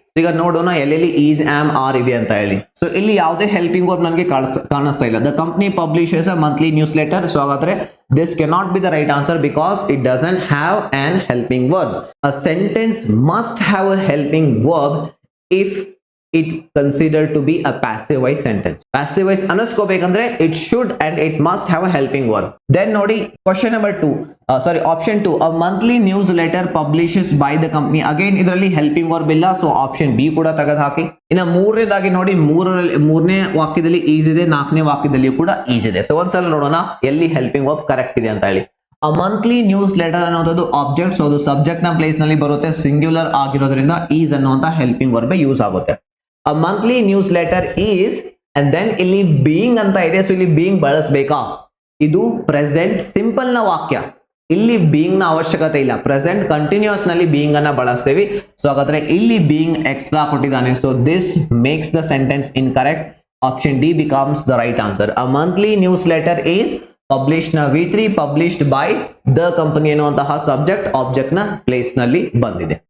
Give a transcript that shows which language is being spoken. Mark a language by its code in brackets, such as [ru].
[kn] ಈಗ ನೋಡೋಣ ಎಲ್ಲೆಲ್ಲಿ ಈಸ್, ಆಮ್, ಆರ್ ಇದೆ ಅಂತ ಹೇಳಿ. ಸೊ ಇಲ್ಲಿ ಯಾವುದೇ ಹೆಲ್ಪಿಂಗ್ ವರ್ಬ್ ನನಗೆ ಕಾಣಿಸ್ತಾ ಇಲ್ಲ. [en] The company publishes a monthly newsletter. So ಹಾಗಾದ್ರೆ this cannot be the right answer because it doesn't have an helping verb. A sentence must have a helping verb if it considered to be a passive voice sentence. Passive voice ಅನ್ನಿಸ್ಕೋಬೇಕಂದ್ರೆ it should and it must have a helping verb. Then ನೋಡಿ question number 2, option 2, a monthly newsletter publishes by the company. [kn] Again ಇದರಲ್ಲಿ helping verb ಇಲ್ಲ. So option B ಕೂಡ ತೆಗೆದು ಹಾಕಿ. ಇನ್ನು ಮೂರನೇದಾಗಿ ನೋಡಿ, ಮೂರನೇ ವಾಕ್ಯದಲ್ಲಿ ಈಸ್ ಇದೆ, 4ನೇ ವಾಕ್ಯದಲ್ಲಿ ಕೂಡ ಈಸ್ ಇದೆ. ಸೊ ಒಂದ್ಸಲ ನೋಡೋಣ ಎಲ್ಲಿ ಹೆಲ್ಪಿಂಗ್ ವರ್ಬ್ ಕರೆಕ್ಟ್ ಇದೆ ಅಂತ ಹೇಳಿ. ಅ ಮಂತ್ಲಿ ನ್ಯೂಸ್ ಲೆಟರ್ ಅನ್ನೋದು ಆಬ್ಜೆಕ್ಟ್. ಸೊ ಅದು ಸಬ್ಜೆಕ್ಟ್ ನ ಪ್ಲೇಸ್ ನಲ್ಲಿ ಬರುತ್ತೆ, ಸಿಂಗ್ಯುಲರ್ ಆಗಿರೋದ್ರಿಂದ ಈಸ್ ಅನ್ನುವಂತ ಹೆಲ್ಪಿಂಗ್ ವರ್ಬ್ ಯೂಸ್ ಆಗುತ್ತೆ. [en] A monthly newsletter is, and then [kn] ಇಲ್ಲಿ [en] being [kn] ಅಂತ ಇದೆ. ಸೊ ಇಲ್ಲಿ being ಬಳಸಬೇಕಾ? ಇದು ಪ್ರೆಸೆಂಟ್ ಸಿಂಪಲ್ ನ ವಾಕ್ಯ. ಇಲ್ಲಿ being ನ ಅವಶ್ಯಕತೆ ಇಲ್ಲ. ಪ್ರೆಸೆಂಟ್ ಕಂಟಿನ್ಯೂಸ್ ನಲ್ಲಿ being ಅನ್ನ ಬಳಸ್ತೇವೆ. ಸೊ ಹಾಗಾದ್ರೆ ಇಲ್ಲಿ being ಎಕ್ಸ್ಟ್ರಾ ಕೊಟ್ಟಿದ್ದಾನೆ. [en] So this makes the sentence incorrect. Option D becomes the right answer. A monthly newsletter is published ನ V3 published by the company [kn] ಎನ್ನುವಂತಹ [en] subject object [kn] ನ place ನಲ್ಲಿ ಬಂದಿದೆ.